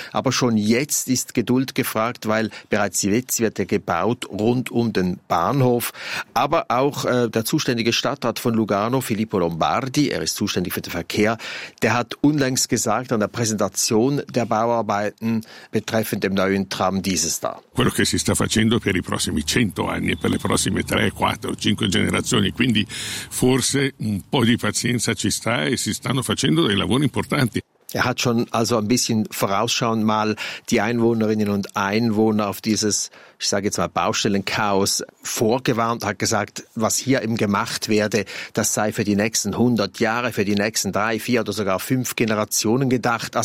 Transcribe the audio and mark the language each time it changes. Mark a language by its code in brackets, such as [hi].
[de] Aber schon jetzt ist Geduld gefragt, weil bereits jetzt wird er gebaut rund um den Bahnhof. Aber auch der zuständige Stadtrat von Lugano, Filippo Lombardi, er ist zuständig für den Verkehr, der hat unlängst gesagt an der Präsentation der Bauarbeiten betreffend dem neuen Tram dieses da. [it] Quello che si sta facendo per i prossimi 100 anni e per le prossime 3, 4, 5 generazioni, quindi forse un po' di pazienza ci sta e si stanno facendo dei lavori importanti. [de] Er hat schon also ein bisschen vorausschauend mal die Einwohnerinnen und Einwohner auf dieses, ich sage jetzt mal, Baustellenchaos vorgewarnt, hat gesagt, was hier eben gemacht werde, das sei für die nächsten 100 Jahre, für die nächsten 3, 4 oder sogar 5 Generationen gedacht.